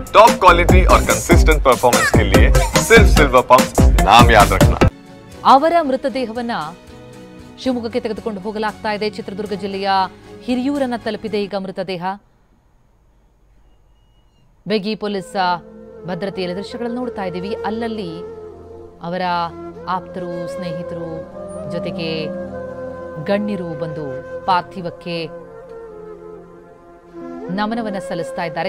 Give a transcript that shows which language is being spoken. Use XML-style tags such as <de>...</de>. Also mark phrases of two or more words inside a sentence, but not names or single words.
<en>top quality</en> <hi>और</hi> <en>consistent performance</en> <hi>के लिए सिर्फ सिल्वर पंप नाम याद रखना।</hi> <kn>ಅವರ ಮೃತದೇಹವನ್ನ ಶಿವಮೊಗ್ಗಕ್ಕೆ ತೆಗೆದುಕೊಂಡು ಹೋಗಲಾಗ್ತಾ ಇದೆ. ಚಿತ್ರದುರ್ಗ ಜಿಲ್ಲೆಯ ಹಿರಿಯೂರನ್ನ ತಲುಪಿದೆ ಈಗ ಮೃತದೇಹ. ಬೆಗಿ ಪೊಲೀಸ್ ಭದ್ರತೆಯ ದೃಶ್ಯಗಳನ್ನು ನೋಡ್ತಾ ಇದ್ದೀವಿ. ಅಲ್ಲಲ್ಲಿ ಅವರ ಆಪ್ತರು, ಸ್ನೇಹಿತರು, ಜೊತೆಗೆ ಗಣ್ಯರು ಬಂದು ಪಾರ್ಥಿವಕ್ಕೆ ನಮನವನ್ನ ಸಲ್ಲಿಸ್ತಾ ಇದ್ದಾರೆ.</kn>